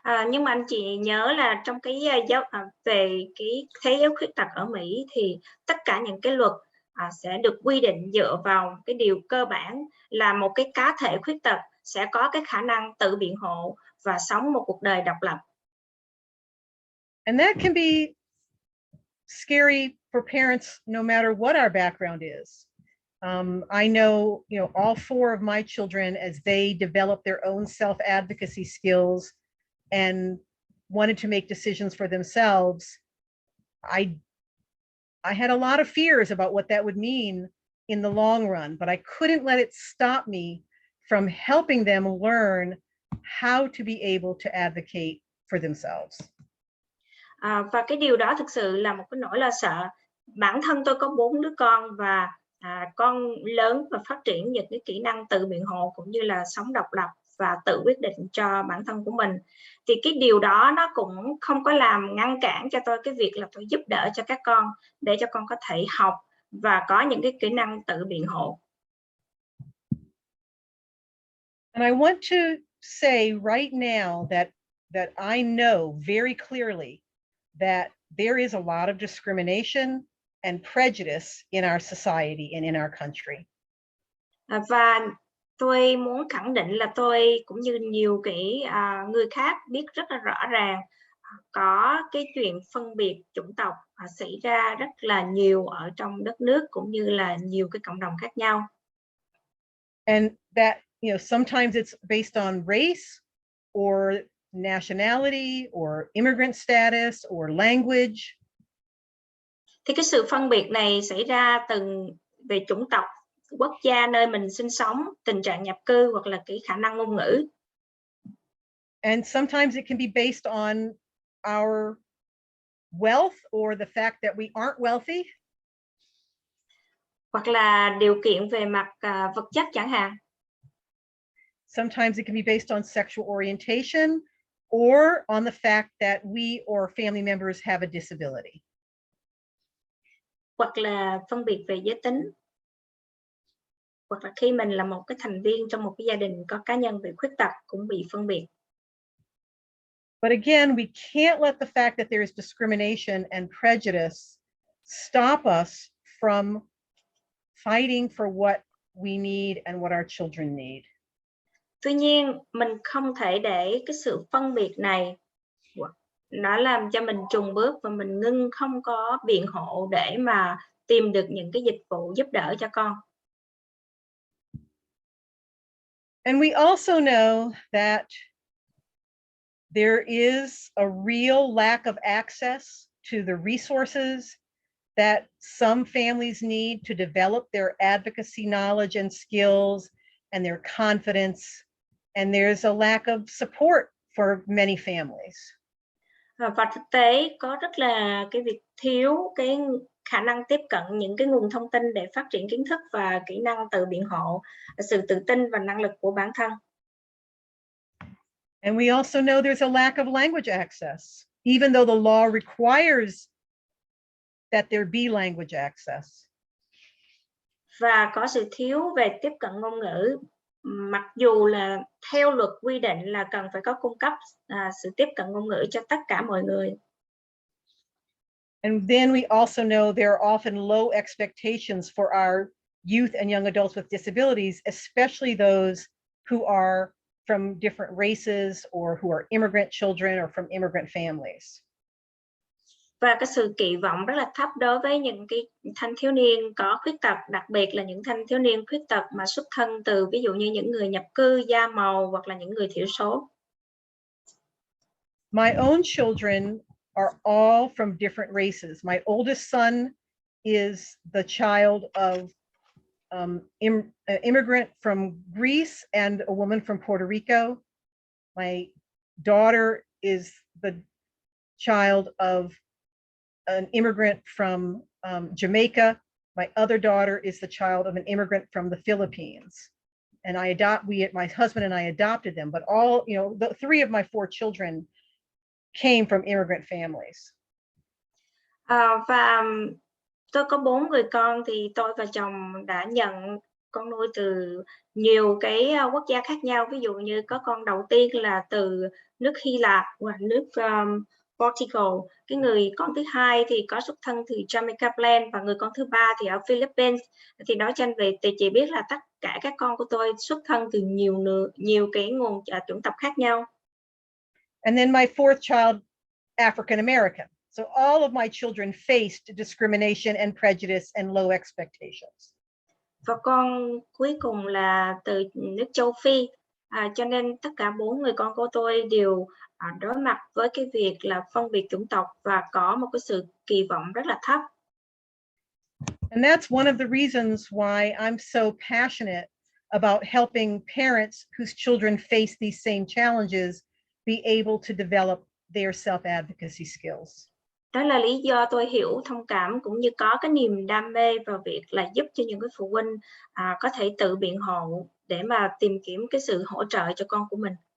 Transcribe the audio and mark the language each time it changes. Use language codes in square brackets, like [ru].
[vi] Nhưng mà anh chị nhớ là trong cái về cái thế giới khuyết tật ở Mỹ thì tất cả những cái luật sẽ được quy định dựa vào cái điều cơ bản là một cái cá thể khuyết tật sẽ có cái khả năng tự biện hộ và sống một cuộc đời độc lập. [en] And that can be scary for parents no matter what our background is. I know, all four of my children, as they developed their own self-advocacy skills and wanted to make decisions for themselves, I had a lot of fears about what that would mean in the long run, but I couldn't let it stop me from helping them learn how to be able to advocate for themselves. [vi] Và cái điều đó thực sự là một cái nỗi lo sợ. Bản thân tôi có 4 đứa con và con lớn và phát triển những cái kỹ năng tự biện hộ cũng như là sống độc lập và tự quyết định cho bản thân của mình. Thì cái điều đó nó cũng không có làm ngăn cản cho tôi cái việc là tôi giúp đỡ cho các con để cho con có thể học và có những cái kỹ năng tự biện hộ. [en] And I want to say right now that I know very clearly that there is a lot of discrimination and prejudice in our society and in our country. [vi] Và tôi muốn khẳng định là tôi cũng như nhiều người khác biết rất là rõ ràng có cái chuyện phân biệt chủng tộc xảy ra rất là nhiều ở trong đất nước cũng như là nhiều cái cộng đồng khác nhau. [en] And that, sometimes it's based on race or nationality or immigrant status or language. [vi] Thì cái sự phân biệt này xảy ra về chủng tộc, quốc gia nơi mình sinh sống, tình trạng nhập cư hoặc là cái khả năng ngôn ngữ. [en] And sometimes it can be based on our wealth or the fact that we aren't wealthy. [vi] Hoặc là điều kiện về mặt vật chất chẳng hạn. [en] Sometimes it can be based on sexual orientation or on the fact that we or family members have a disability. [vi] Hoặc là phân biệt về giới tính. Hoặc là khi mình là một cái thành viên trong một cái gia đình có cá nhân bị khuyết tật cũng bị phân biệt. [en] But again, we can't let the fact that there is discrimination and prejudice stop us from fighting for what we need and what our children need. [vi] Tuy nhiên, mình không thể để cái sự phân biệt này nó làm cho mình chùn bước và mình ngưng không có biện hộ để mà tìm được những cái dịch vụ giúp đỡ cho con. [en] And we also know that there is a real lack of access to the resources that some families need to develop their advocacy knowledge and skills and their confidence. And there's a lack of support for many families. [vi] Và thực tế có rất là cái việc thiếu cái khả năng tiếp cận những cái nguồn thông tin để phát triển kiến thức và kỹ năng tự biện hộ, sự tự tin và năng lực của bản thân. [en] And we also know there's a lack of language access, even though the law requires that there be language access. [vi] Và có sự thiếu về tiếp cận ngôn ngữ, mặc dù là theo luật quy định là cần phải có cung cấp sự tiếp cận ngôn ngữ cho tất cả mọi người. [en] And then we also know there are often low expectations for our youth and young adults with disabilities, especially those who are from different races or who are immigrant children or from immigrant families. [vi] Và cái sự kỳ vọng rất là thấp đối với những cái thanh thiếu niên có khuyết tật, đặc biệt là những thanh thiếu niên khuyết tật mà xuất thân từ ví dụ như những người nhập cư, da màu hoặc là những người thiểu số. [en] My own children are all from different races. My oldest son is the child of an immigrant from Greece and a woman from Puerto Rico. My daughter is the child of an immigrant from Jamaica. My other daughter is the child of an immigrant from the Philippines. And my husband and I adopted them, but all, the 3 of my 4 children came from immigrant families. [vi] Và tôi có 4 người con thì tôi và chồng đã nhận con nuôi từ nhiều cái quốc gia khác nhau. Ví dụ như có con đầu tiên là từ nước Hy Lạp và nước Portugal. Cái người con thứ hai thì có xuất thân từ Jamaica Plain và người con thứ 3 thì ở Philippines. Thì nói trên về thì chị biết là tất cả các con của tôi xuất thân từ nhiều cái nguồn chủng tộc khác nhau. [en] And then my 4th child, African American. So all of my children faced discrimination and prejudice and low expectations. [vi] Và con cuối cùng là từ nước châu Phi, cho nên tất cả 4 người con của tôi đều đối mặt với cái việc là phân biệt chủng tộc và có một cái sự kỳ vọng rất là thấp. [en] And that's one of the reasons why I'm so passionate about helping parents whose children face these same challenges be able to develop their self-advocacy skills. [vi] Đó là lý do tôi hiểu, thông cảm cũng như có cái niềm đam mê vào việc là giúp cho những cái phụ huynh có thể tự biện hộ để mà tìm kiếm cái sự hỗ trợ cho con của mình.